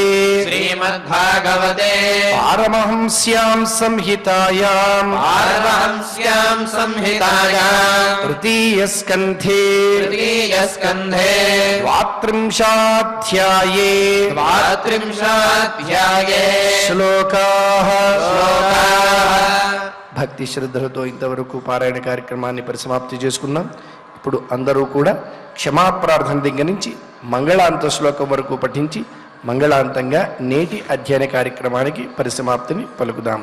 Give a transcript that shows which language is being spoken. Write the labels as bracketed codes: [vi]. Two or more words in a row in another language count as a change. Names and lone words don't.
[sa] श्रीमद्भागवते पारमहंस्यां संहितायां पारमहंस्यां संहितायां तृतीयस्कन्धे तृतीयस्कन्धे द्वात्रिंशाध्याये द्वात्रिंशाध्याये శ్లోకాః శ్లోకాः [te] భక్తి శ్రద్ధలతో ఇంతవరకు పారాయణ కార్యక్రమాన్ని పరిసమాప్తి చేసుకున్నాం. ఇప్పుడు అందరూ కూడా క్షమాప్రార్థన దగ్గర నుంచి మంగళాంత శ్లోకం వరకు పఠించి మంగళాంతంగా నేటి అధ్యయన కార్యక్రమానికి పరిసమాప్తిని పలుకుదాం.